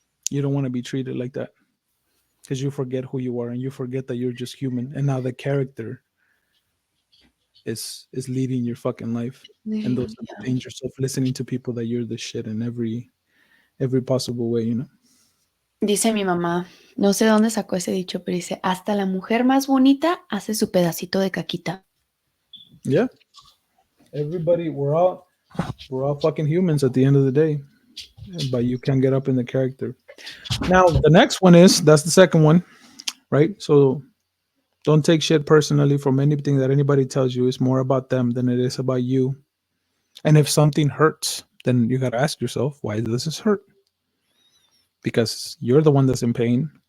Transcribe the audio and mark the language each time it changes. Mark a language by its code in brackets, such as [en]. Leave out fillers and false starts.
[en] You don't want to be treated like that because you forget who you are and you forget that you're just human, and now the character is leading your fucking life. And those are the Yeah. dangers of listening to people that you're the shit in every possible way. [es] Dice mi mamá, no sé dónde sacó ese dicho, pero dice, hasta la mujer más bonita hace su pedacito de caquita. Yeah. [en] Everybody, we're all fucking humans at the end of the day, but you can get up in the character. Now the next one that's the second one, right? So don't take shit personally from anything that anybody tells you. It's more about them than it is about you. And if something hurts, then you got to ask yourself, why does this hurt? Because you're the one that's in pain.